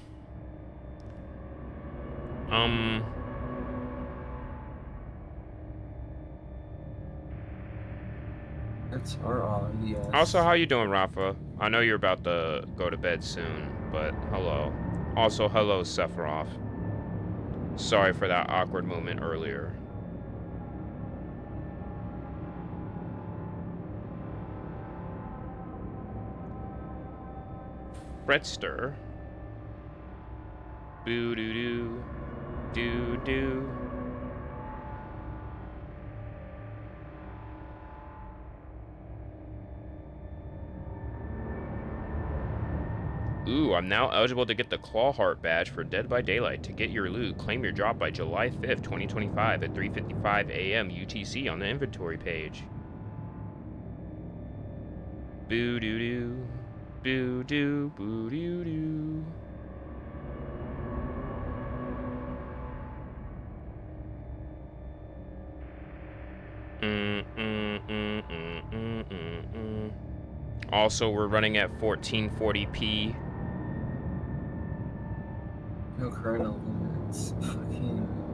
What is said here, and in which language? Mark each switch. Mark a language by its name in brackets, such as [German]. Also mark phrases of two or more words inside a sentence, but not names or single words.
[English] It's are on, yes. Also, how you doing, Rafa? I know you're about to go to bed soon, but hello. Also, hello, Sephiroth. Sorry for that awkward moment earlier. Fretster. Boo doo doo. Doo doo. Ooh, I'm now eligible to get the Clawheart badge for Dead by Daylight. To get your loot, claim your drop by July 5th, 2025 at 3:55 a.m. UTC on the inventory page. Boo doo doo. Boo doo boo doo doo. Also, we're running at 1440p. No kernel limits. Fucking.